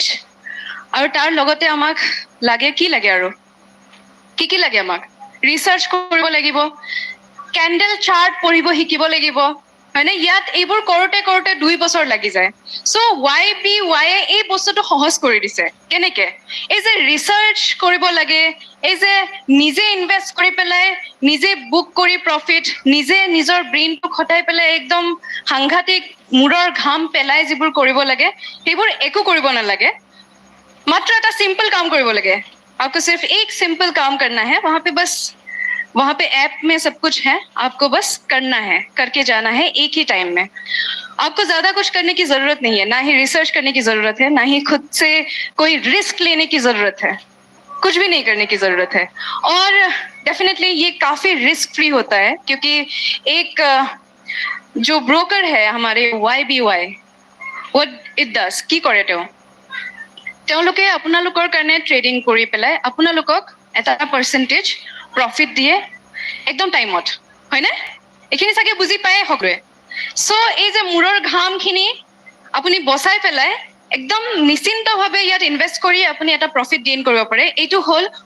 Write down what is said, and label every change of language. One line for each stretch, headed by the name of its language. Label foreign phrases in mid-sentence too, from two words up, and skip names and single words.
Assamese: আৰু তাৰ লগতে আমাক লাগে কি লাগে আৰু কি লাগে আমাক ৰিসাৰ্চ কৰিব লাগিব ক্যান্ডেল চাৰ্ট পঢ়িব শিকিব লাগিব হয়নে ইয়াত এইবোৰ কৰোতে 2 বছৰ লাগি যায় সো YBY এই বস্তুটো সহজ কৰি দিছে কেনেকে এই যে ৰিসাৰ্চ কৰিব লাগে এই যে নিজে ইনভেস্ট কৰি পেলাই নিজে বুক কৰি প্ৰফিট নিজে নিজৰ ব্ৰেইনটো খটাই পেলাই একদম সাংঘাতিক মুৰৰ ঘাম পেলাই যিবোৰ কৰিব লাগে সেইবোৰ একো কৰিব নালাগে मात्र এটা सिंपल काम কৰিব লাগে
Hindi: आपको सिर्फ एक सिंपल काम करना है वहां पे ऐप में सब कुछ है आपको बस करना है करके जाना है एक ही टाइम में आपको ज्यादा कुछ करने की जरूरत नहीं है ना ही रिसर्च करने की जरूरत है ना ही खुद से कोई रिस्क लेने की जरूरत है कुछ भी नहीं करने की जरूरत है और डेफिनेटली ये काफी रिस्क फ्री होता है क्योंकि एक जो ब्रोकर है हमारे YBY
English: what it does
Assamese: কি কৰে তেওঁলোকে আপোনালোকৰ কাৰণে ট্ৰেডিং কৰি পেলাই আপোনালোকক এটা পাৰ্সেন্টেজ প্ৰফিট দিয়ে একদম টাইমত হয়নে এখিনি চাগে বুজি পায় সকলোৱে সো এই যে মুৰৰ ঘামখিনি আপুনি বচাই পেলাই একদম নিশ্চিন্তভাৱে ইয়াত ইনভেস্ট কৰি আপুনি এটা প্ৰফিট গেইন কৰিব পাৰে এইটো হ'ল